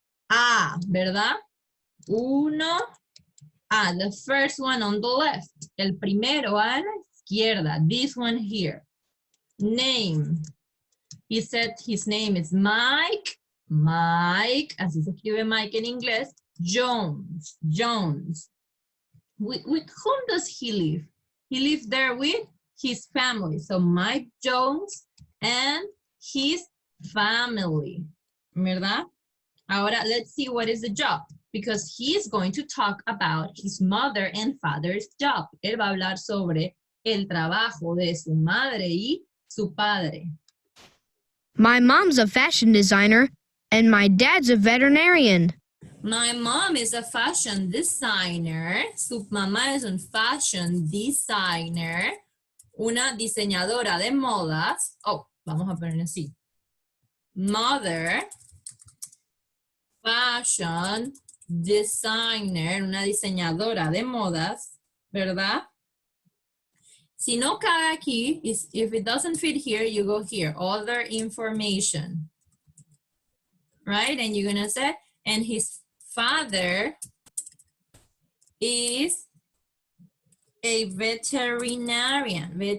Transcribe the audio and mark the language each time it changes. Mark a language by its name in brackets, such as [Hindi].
[Spanish] 1A, ¿verdad? 1A. [English] The first one on the left. [Spanish] El primero a la izquierda. [English] This one here. Name. He said his name is Mike. Mike, [Spanish] así se escribe Mike en inglés. [English] Jones. Jones. With whom does he live? He lives there with his family. So Mike Jones and his family. [Spanish] ¿Verdad? Ahora, [English] let's see what is the job. Because he is going to talk about his mother and father's job. [Spanish] Él va a hablar sobre el trabajo de su madre y su padre. [English] My mom's a fashion designer, and my dad's a veterinarian. My mom is a fashion designer. [Spanish] Su mamá es un [English] fashion designer. [Spanish] Una diseñadora de modas. Oh, vamos a poner así. [English] Mother, fashion designer, [Spanish] una diseñadora de modas, ¿verdad? Si no cae aquí, [English] if it doesn't fit here, you go here. Other information. Right? And you're going to say, and his father is a veterinarian.